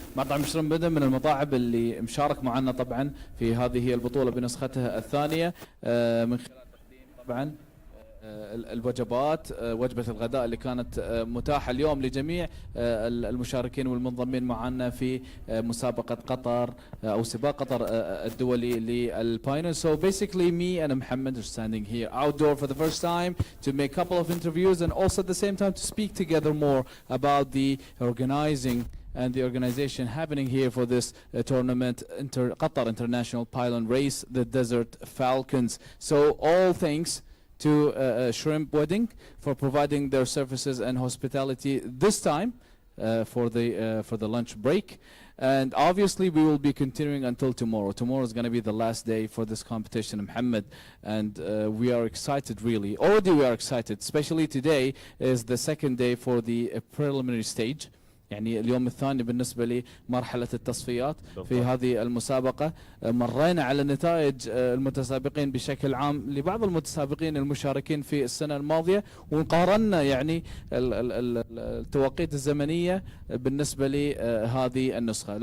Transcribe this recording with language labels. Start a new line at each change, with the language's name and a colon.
Arabic: مطعم شريمب ويدنج من المطاعم اللي مشارك معنا طبعا في هذه البطولة بنسختها الثانية من خلال تقديم طبعا الوجبات، وجبة الغداء اللي كانت متاحة اليوم لجميع المشاركين والمنضمين معنا في مسابقة قطر أو سباق قطر الدولي للبايلون.
English: So basically me and Mohammed are standing here outdoor for the first time to make a couple of interviews and also at the same time to speak together more about the organizing and the organization happening here for this tournament, Qatar International Paylon Race, the Desert Falcons. So all thanks to Shrimp Wedding for providing their services and hospitality this time for the lunch break. And obviously we will be continuing until tomorrow. Tomorrow is going to be the last day for this competition, Mohammed, and we are excited really. Already we are excited, especially today is the second day for the preliminary stage.
Arabic: يعني اليوم الثاني بالنسبة لمرحلة التصفيات في هذه المسابقة. مرينا على نتائج المتسابقين بشكل عام لبعض المتسابقين المشاركين في السنة الماضية، وقارنا يعني التوقيت الزمنية بالنسبة لهذه النسخة.